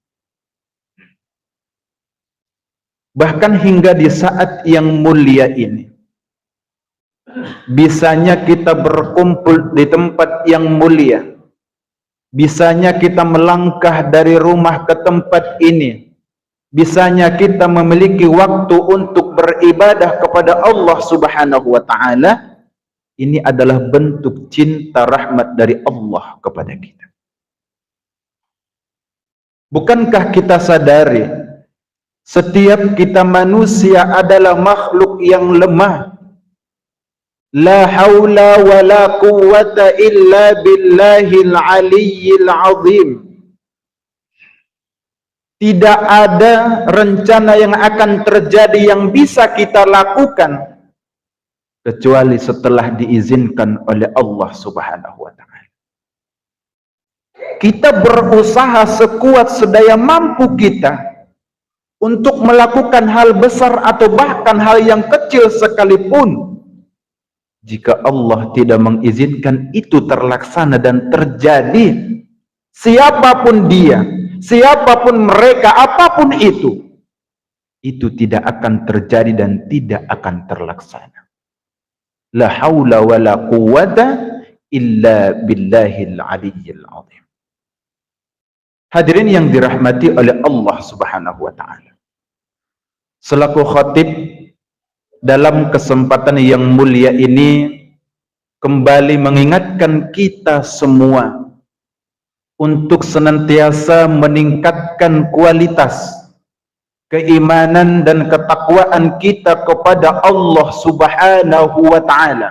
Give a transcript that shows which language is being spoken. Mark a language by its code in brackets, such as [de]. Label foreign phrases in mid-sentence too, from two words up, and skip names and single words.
[id] Bahkan hingga di saat yang mulia ini, bisanya kita berkumpul di tempat yang mulia, bisanya kita melangkah dari rumah ke tempat ini, bisanya kita memiliki waktu untuk beribadah kepada Allah [ar] سبحانه وتعالى. [id] Ini adalah bentuk cinta rahmat dari Allah kepada kita. Bukankah kita sadari setiap kita manusia adalah makhluk yang lemah? [ar] لا حول ولا قوة إلا بالله العلي العظيم. [id] Tidak ada rencana yang akan terjadi yang bisa kita lakukan kecuali setelah diizinkan oleh Allah [ar] سبحانه وتعالى. [id] Kita berusaha sekuat sedaya mampu kita untuk melakukan hal besar atau bahkan hal yang kecil sekalipun. Jika Allah tidak mengizinkan itu terlaksana dan terjadi, siapapun dia, siapapun mereka, apapun itu tidak akan terjadi dan tidak akan terlaksana. [ar] لا حول ولا قوة إلا بالله العلي العظيم. [id] Hadirin yang dirahmati oleh Allah [ar] سبحانه وتعالى. [id] Selaku khatib dalam kesempatan yang mulia ini kembali mengingatkan kita semua untuk senantiasa meningkatkan kualitas keimanan dan ketakwaan kita kepada Allah [ar] سبحانه وتعالى.